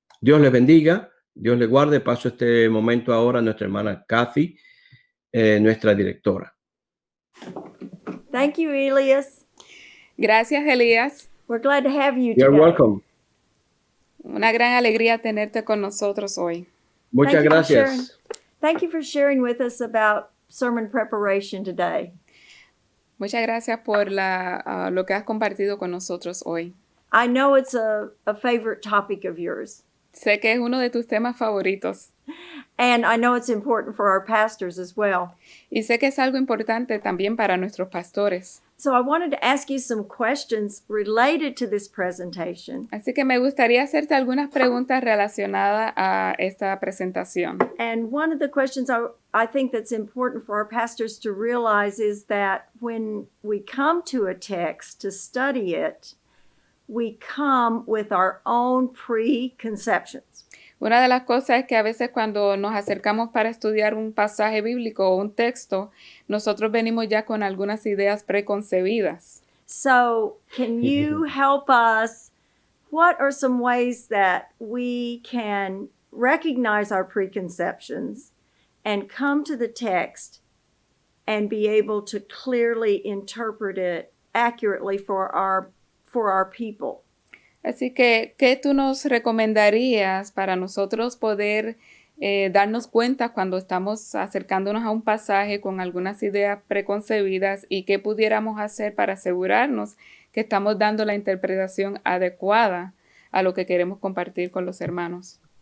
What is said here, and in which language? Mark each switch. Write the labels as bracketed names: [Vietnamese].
[Spanish] Dios les bendiga, Dios les guarde. Paso este momento ahora a nuestra hermana Kathy, nuestra directora. [English] Thank you, Elias. [Spanish] Gracias, Elías. [English] We're glad to have you You're today. welcome. [Spanish] Una gran alegría tenerte con nosotros hoy. Muchas gracias. [English] Thank you for sharing with us about sermon preparation today. [Spanish] Muchas gracias por lo que has compartido con nosotros hoy. [English] I know it's a favorite topic of yours, [Spanish] Sé que es uno de tus temas favoritos [English] and I know it's important for our pastors as well. [Spanish] y sé que es algo importante también para nuestros pastores. [English] So I wanted to ask you some questions related to this presentation. [Spanish] Así que me gustaría hacerte algunas preguntas relacionadas a esta presentación. [English] And one of the questions I think that's important for our pastors to realize is that when we come to a text to study it, we come with our own preconceptions. [Spanish] Una de las cosas es que a veces cuando nos acercamos para estudiar un pasaje bíblico o un texto, nosotros venimos ya con algunas ideas preconcebidas. [English] So, can you help us? What are some ways that we can recognize our preconceptions and come to the text and be able to clearly interpret it accurately for our people? [Spanish] Así que, ¿qué tú nos recomendarías para nosotros poder darnos cuenta cuando estamos acercándonos a un pasaje con algunas ideas preconcebidas y qué pudiéramos hacer para asegurarnos que estamos dando la interpretación adecuada a lo que queremos compartir con los hermanos?